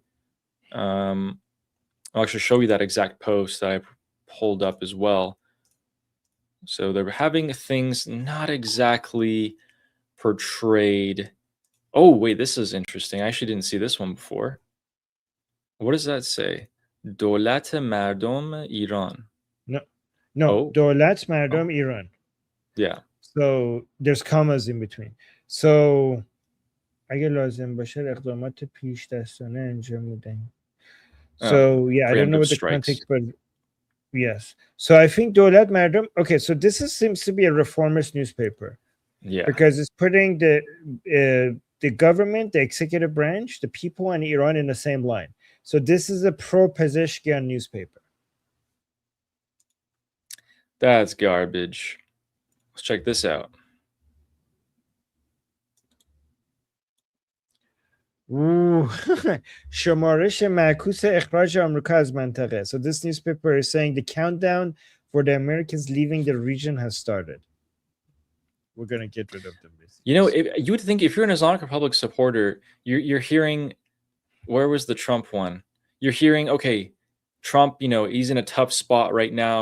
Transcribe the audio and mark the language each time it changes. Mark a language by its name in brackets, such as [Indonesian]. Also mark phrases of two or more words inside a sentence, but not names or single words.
[English] I'll actually show you that exact post that I pulled up as well. So they're having things not exactly portrayed. Oh, wait, this is interesting. I actually didn't see this one before. What does that say? [Persian] دولت مردم ایران. [English] No, Oh. [Persian] دولت مردم Iran. [English] Yeah. So there's commas in between. [Persian] So اگه لازم باشه اقدامات پیش دستانه انجام میدهیم. [English] So yeah, I don't know preemptive what the strikes. context, but yes. So I think [Persian] دولت مردم. [English] Okay, so this seems to be a reformist newspaper. Yeah. Because it's putting the government, the executive branch, the people, and Iran in the same line. So this is a pro-Pezeshkian newspaper. That's garbage. Let's check this out. [Persian] شمارش معکوس اخراج آمریکا از منطقه. [English] So this newspaper is saying the countdown for the Americans leaving the region has started. We're going to get rid of them. You know, you would think if you're an Islamic Republic supporter, you're hearing, where was the Trump one? You're hearing, okay, Trump, you know, he's in a tough spot right now.